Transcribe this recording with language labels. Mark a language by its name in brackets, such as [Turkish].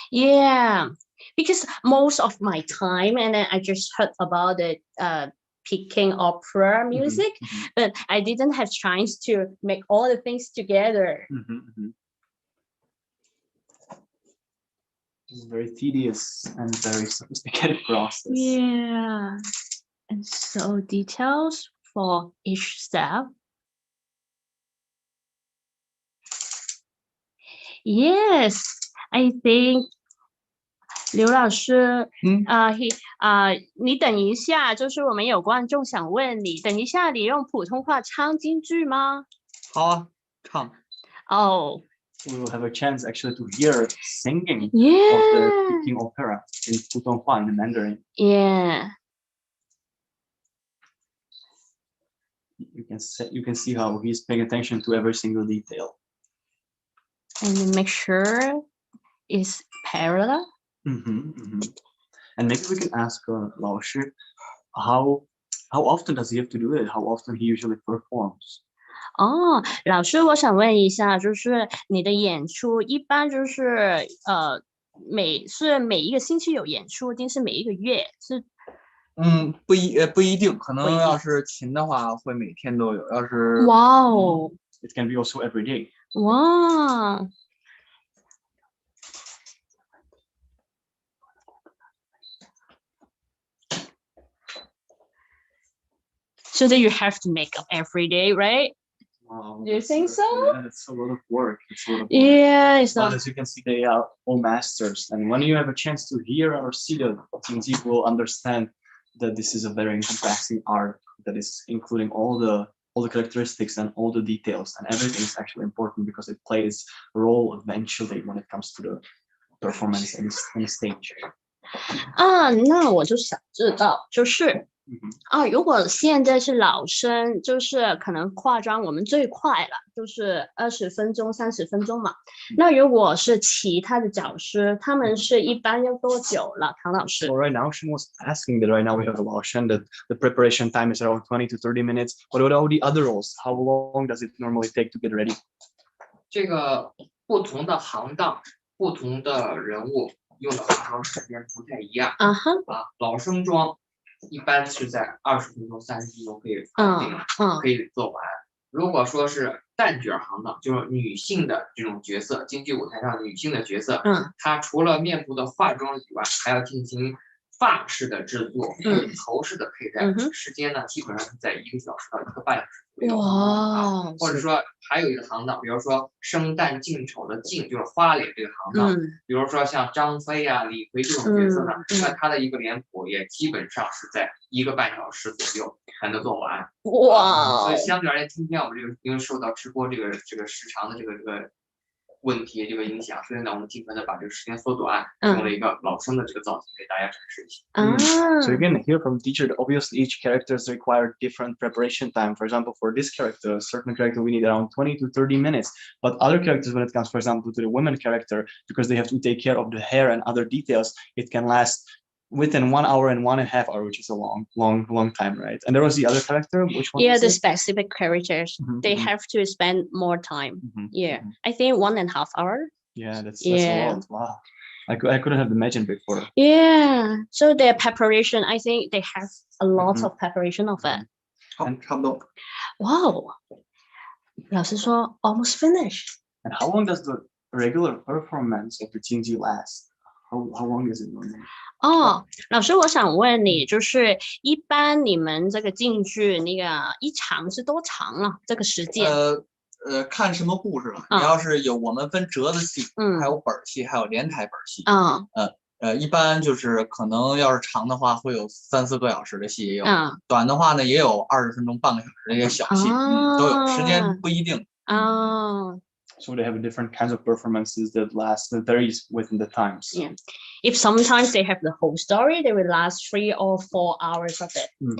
[English] Yeah, because most of my time, and then I just heard about the Peking opera music, but I didn't have chance to make all the things together. It's a very tedious and very sophisticated process. Yeah, and so details for each step. Yes, I think [Chinese] 刘老师，你等一下，就是我们有观众想问你，等一下你用普通话唱京剧吗？好啊，唱。 Oh. [English] We will have a chance actually to hear singing of the Peking opera in Putonghua and Mandarin. Yeah. You can see how he's paying attention to every single detail. And make sure it's parallel. And maybe we can ask Lao Shi, how often does he have to do it? How often he usually performs? [Chinese] 老师，我想问一下，就是你的演出一般就是每一个星期有演出，一定是每一个月是？不一定，可能要是勤的话会每天都有，要是 [English] it can be also every day. 哇。 So that you have to make up every day, right? Wow, Do you think so? Yeah, it's a lot of work. Yeah, it's not. But as you can see, they are all masters. And when you have a chance to hear or see the jingji, you will understand that this is a very encompassing art that is including all the characteristics and all the details, and everything is actually important because it plays a role eventually when it comes to the performance in the stage. [Chinese] 那我就想知道，就是如果现在是老生，就是可能化妆我们最快了，就是20分钟、30分钟嘛。那如果是其他的讲师，他们是一般要多久了？唐老师。 [English] So right now, she was asking that right now we have a Lao Shen that the preparation time is around 20 to 30 minutes. What about all the other roles? How long does it normally take to get ready? [Chinese] 这个不同的行当、不同的人物用的化妆时间不太一样。老生妆一般是在20分钟、30分钟可以搞定，可以做完。如果说是旦角行当，就是女性的这种角色，京剧舞台上女性的角色，她除了面部的化妆以外，还要进行发饰的制作、头饰的佩戴，时间呢基本上是在1个小时到1个半小时左右。或者说还有一个行当，比如说生旦净丑的净就是花脸这个行当，比如说像张飞啊、李逵这种角色呢，那他的一个脸谱也基本上是在1个半小时左右才能做完。所以相对而言，今天我们这个因为受到直播这个时长的这个问题这个影响，所以呢，我们尽可能把这个时间缩短，用了一个老生的这个造型给大家展示一下。 [English] So you can hear from teacher that obviously each characters require different preparation time. For example, for this character, a certain character we need around 20 to 30 minutes. But other characters, when it comes, for example, to the women character, because they have to take care of the hair and other details, it can last within 1 hour and 1.5 hours, which is a long time, right? And there was the other character, which one? Yeah, the specific characters, they have to spend more time. I think 1.5 hours. Yeah, that's a lot. Wow, I couldn't have imagined before. Yeah, so their preparation, I think they have a lot of preparation of it. [Chinese] 好，差不多。 [English] Wow, [Chinese] 老师说 [English] almost finished. And how long does the regular performance of the jingji last? How long is it normally? [Chinese] 老师，我想问你，就是一般你们这个京剧那个一场是多长了？这个时间？看什么故事了。你要是有我们分折子戏，还有本戏，还有连台本戏。一般就是可能要是长的话，会有3、4个小时的戏也有。短的话呢，也有20分钟、半个小时的一些小戏，都有，时间不一定。 [English] So they have different kinds of performances that varies within the times. Yeah. If sometimes they have the whole story, they will last 3 or 4 hours of it.